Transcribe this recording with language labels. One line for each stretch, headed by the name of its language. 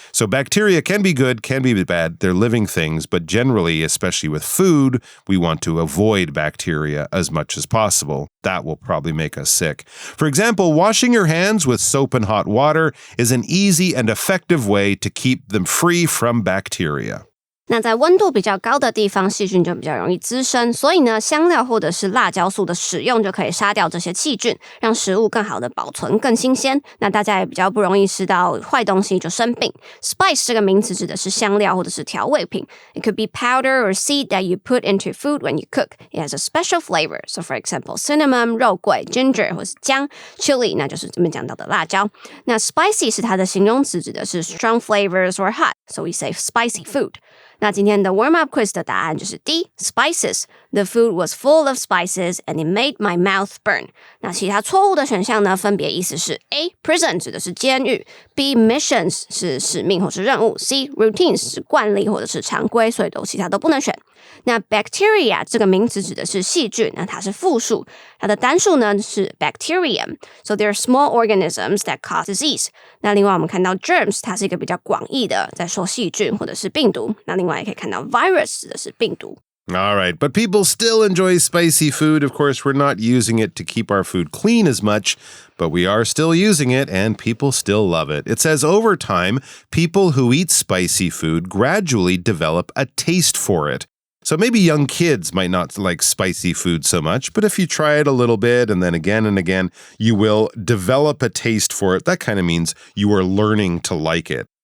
English: So bacteria can be good, can be bad. They're living things, but generally, especially with food, we want to avoid bacteria as much as possible. That will probably make us sick. For example, washing your hands with soap and hot water is an easy and effective way to keep them free from bacteria.
Chinese: 那在温度比较高的地方，细菌就比较容易滋生，所以呢，香料或者是辣椒素的使用就可以杀掉这些细菌，让食物更好的保存、更新鲜。那大家也比较不容易吃到坏东西就生病。Spice 这个名词指的是香料或者是调味品。
English: It could be powder or seed that you put into food when you cook. It has a special flavor. So for example, cinnamon,
Chinese: 肉桂 ginger 或是姜 chili 那就是这边讲到的辣椒。那 spicy 是它的形容词，指的是
English: strong flavors or hot. So we say spicy food.
Chinese: 那今天的 warm-up quiz 的答案就是 D, spices.
English: The food was full of spices and it made my mouth burn.
Chinese: 那其他错误的选项呢，分别意思是 A, prison 指的是监狱 B, missions 是使命或是任务 C, routines 是惯例或者是常规，所以其他都不能选。那 bacteria 这个名词指的是细菌，那它是复数，它的单数呢是 bacterium.
English: So they're small organisms that cause disease.
Chinese: 那另外我们看到 germs 它是一个比较广义的，在说细菌或者是病毒。那另外也可以看到 virus 指的是病毒。
English: All right, but people still enjoy spicy food. Of course, we're not using it to keep our food clean as much, but we are still using it, and people still love it. It says over time, people who eat spicy food gradually develop a taste for it. So maybe young kids might not like spicy food so much, but if you try it a little bit and then again and again, you will develop a taste for it. That kind of means you are learning to like it.